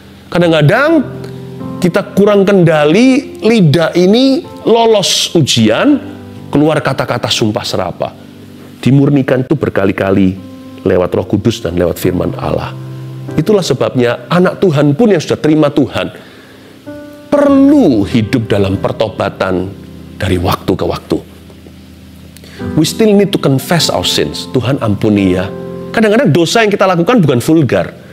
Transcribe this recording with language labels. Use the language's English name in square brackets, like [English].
[Indonesian] Kadang-kadang kita kurang kendali, lidah ini lolos ujian, keluar kata-kata sumpah serapah. Dimurnikan itu berkali-kali lewat Roh Kudus dan lewat firman Allah. Itulah sebabnya anak Tuhan pun yang sudah terima Tuhan, perlu hidup dalam pertobatan dari waktu ke waktu. [English] We still need to confess our sins. [Indonesian] Tuhan ampuni ya. Kadang-kadang dosa yang kita lakukan bukan vulgar.